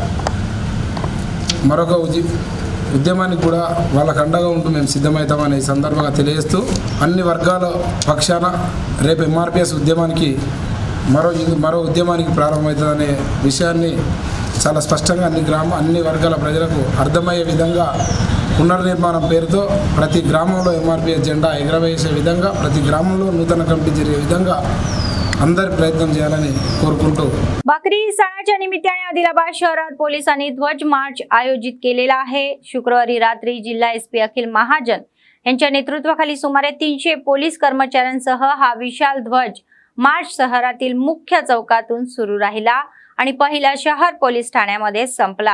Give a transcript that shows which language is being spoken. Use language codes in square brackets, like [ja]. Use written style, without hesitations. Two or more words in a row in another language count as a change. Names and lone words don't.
[te] మరొక ఉద్యమానికి కూడా వాళ్ళకు అండగా ఉంటూ మేము సిద్ధమవుతామని ఈ సందర్భంగా తెలియజేస్తూ, అన్ని వర్గాల పక్షాన రేపు ఎంఆర్పిఎస్ ఉద్యమానికి మరో ఉద్యమానికి ప్రారంభమవుతుందనే విషయాన్ని చాలా స్పష్టంగా అన్ని వర్గాల ప్రజలకు అర్థమయ్యే విధంగా పునర్నిర్మాణం పేరుతో ప్రతి గ్రామంలో ఎంఆర్పిఎస్ జెండా ఎగరవేసే విధంగా, ప్రతి గ్రామంలో నూతన కమిటీ జరిగే విధంగా అందర ప్రయత్న చేయాలని కోరుకుంటూ [mr] बकरी सणाच्या निमित्ताने आदिलाबाद शहरात पोलिसांनी ध्वज मार्च आयोजित केलेला आहे। शुक्रवारी रात्री जिल्हा एसपी अखिल महाजन यांच्या नेतृत्वाखाली सुमारे 300 पोलीस कर्मचाऱ्यांसह हा विशाल ध्वज मार्च शहरातील मुख्य चौकातून सुरू राहिला आणि पहिल्या शहर पोलीस ठाण्यामध्ये संपला।